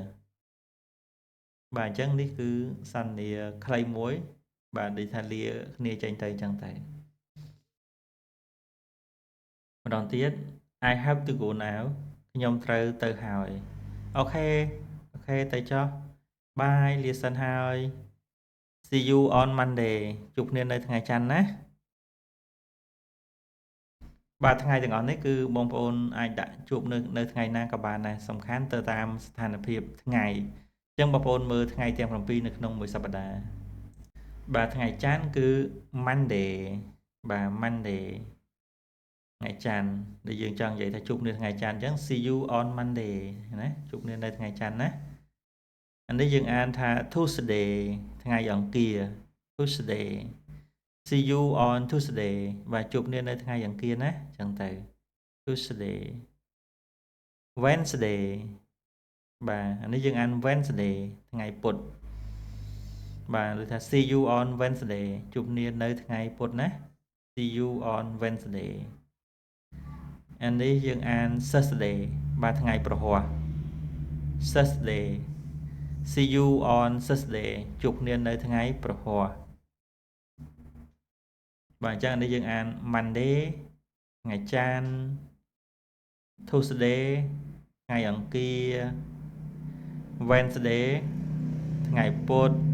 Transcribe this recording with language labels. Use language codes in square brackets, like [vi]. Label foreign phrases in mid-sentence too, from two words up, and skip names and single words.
[km] បាទអញ្ចឹងនេះគឺសន្ទនាខ្លីមួយបាទដូចថាលាគ្នាចេញទៅអញ្ចឹងតែម្ដងទៀត [en] I have to go now [km] ខ្ញុំត្រូវទៅហើយអូខេទៅចុះបាយលាសិនហើយ [en] see you on Monday [km] ជួបគ្នានៅថ្ងៃច័ន្ទណា បាទថ្ងៃទាំងអស់នេះគឺបងប្អូនអាចដាក់ជួបនៅថ្ងៃណាក៏បានដែរសំខាន់ទៅតាមស្ថានភាពថ្ងៃអញ្ចឹងបងប្អូនមើលថ្ងៃទាំង7នៅ ក្នុងមួយសប្តាហ៍បាទថ្ងៃច័ន្ទគឺ Monday បាទ Monday ថ្ងៃច័ន្ទដែលយើងចង់និយាយថាជួបគ្នាថ្ងៃច័ន្ទអញ្ចឹង [en] see you on [km] Monday ណាជួបគ្នានៅថ្ងៃច័ន្ទណាអានេះយើងអានថា Tuesday ថ្ងៃអង្គារ [en] Tuesday see you on Tuesday [km] បាទជួបគ្នានៅថ្ងៃ អង្គារណាចឹងទៅ [en] Tuesday Wednesday [km] បាទអានេះយើងអាន Wednesday ថ្ងៃពុធបាទឬថា [en] see you on Wednesday [km] ជួបគ្នានៅថ្ងៃពុធណា [en] see you on Wednesday [km] អានេះយើងអាន Thursday បាទថ្ងៃប្រហ័ស [en] Thursday see you on Thursday [km] ជួបគ្នានៅថ្ងៃប្រហ័ស បាទអញ្ចឹងនេះយើងអាន Monday ថ្ងៃច័ន្ទ Tuesday ថ្ងៃអង្គារ Wednesday ថ្ងៃពុធ